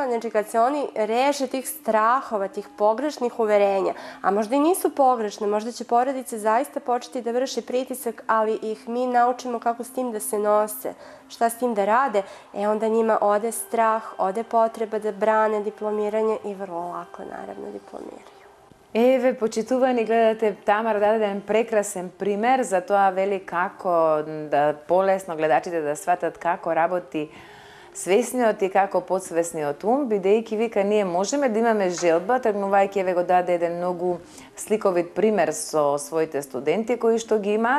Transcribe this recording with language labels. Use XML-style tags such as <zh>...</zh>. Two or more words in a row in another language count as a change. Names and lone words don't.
<sr>Znači kad se oni reše tih strahova, tih pogrešnih uverenja, a možda i nisu pogrešne, možda će porodice zaista početi da vrši pritisak, ali ih mi naučimo kako s tim da se nose, šta s tim da rade, onda njima ode strah, ode potreba da brane diplomiranje i vrlo lako naravno diplomiraju.</sr> <mk>Еве, почитувани, гледате, Тамара даде еден прекрасен пример за тоа вели како да полесно гледачите да сватат како работи свесниот и како подсвесниот ум, бидејќи вика ние можеме да имаме желба, тргнувајќи еве го даде еден многу сликовит пример со своите студенти кои што ги имаат.</mk>